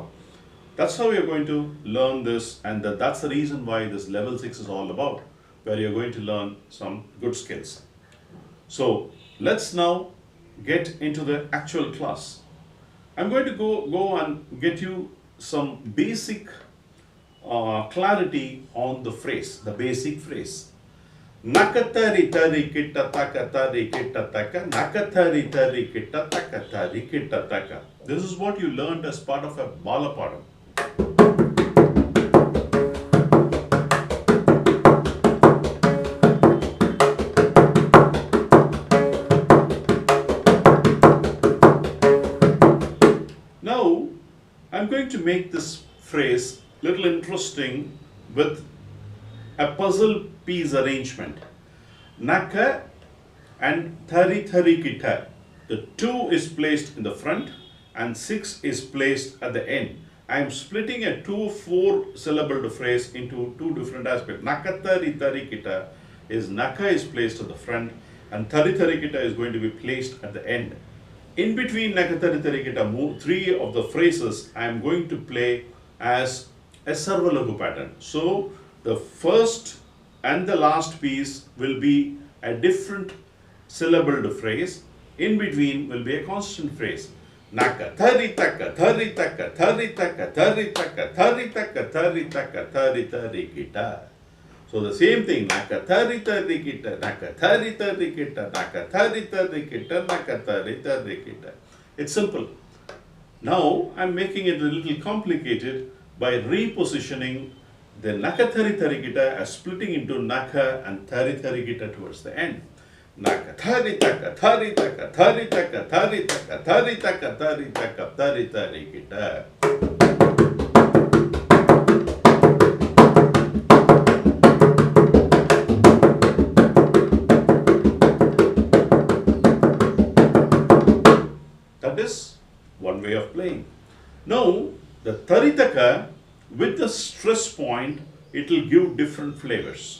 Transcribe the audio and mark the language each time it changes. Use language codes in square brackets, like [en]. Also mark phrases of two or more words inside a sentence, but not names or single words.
[en] That's how you're going to learn this, and that's the reason why this level 6 is all about, where you're going to learn some good skills. So let's now get into the actual class. I'm going to go and get you some basic clarity on the phrase, the basic phrase. Nakatari tari kitta taka tari kitta taka, nakatari tari kitta taka tari kitta taka. This is what you learned as part of a balapadam. Now, I'm going to make this phrase little interesting with a puzzle piece arrangement. Naka and thari thari kita. The 2 is placed in the front and 6 is placed at the end. I am splitting a 2-4 syllable phrase into 2 different aspects. Naka thari thari kita is naka is placed at the front and thari thari kita is going to be placed at the end. In between naka thari thari kita, 3 of the phrases I am going to play as a sarvalagu pattern. So the first and the last piece will be a different syllabled phrase. In between will be a constant phrase. Naka thari taka thari taka thari taka thari taka thari taka thari taka thari thari kita. So the same thing. Naka thari thari kita, naka thari thari kita, naka thari thari kita, naka thari thari kita. It's simple. Now I'm making it a little complicated by repositioning the naka thari thari kita as splitting into naka and thari thari kita towards the end. Naka thari taka thari taka thari taka thari taka thari taka thari taka thari thari kita. That is one way of playing. Now the taritaka with the stress point, it will give different flavors.